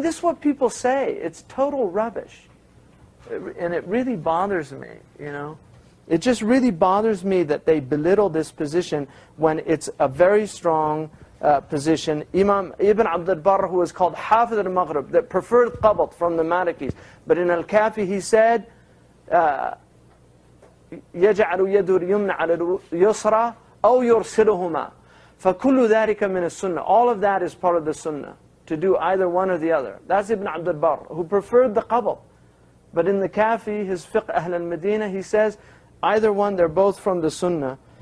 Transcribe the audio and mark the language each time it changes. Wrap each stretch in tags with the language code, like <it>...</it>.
<en>This is what people say. It's total rubbish. And it really bothers me, It just really bothers me that they belittle this position when it's a very strong position. Imam Ibn Abd al-Barr, who is called Hafid al-Maghrib, that preferred qabat from the Malikis. But in Al-Kafi he said,</en> <ar>يَجْعَلُ يَدُ الْيُمْنَ عَلَى الْيُسْرَى أَوْ يُرْسِلُهُمَا فَكُلُّ ذَلِكَ مِنَ السُنَّةِ.</ar> <en>All of that is part of the sunnah, to do either one or the other. That's Ibn Abd al-Barr, who preferred the qabat. But in the Kafi, his Fiqh Ahl al-Medina, he says, either one, they're both from the sunnah.</en>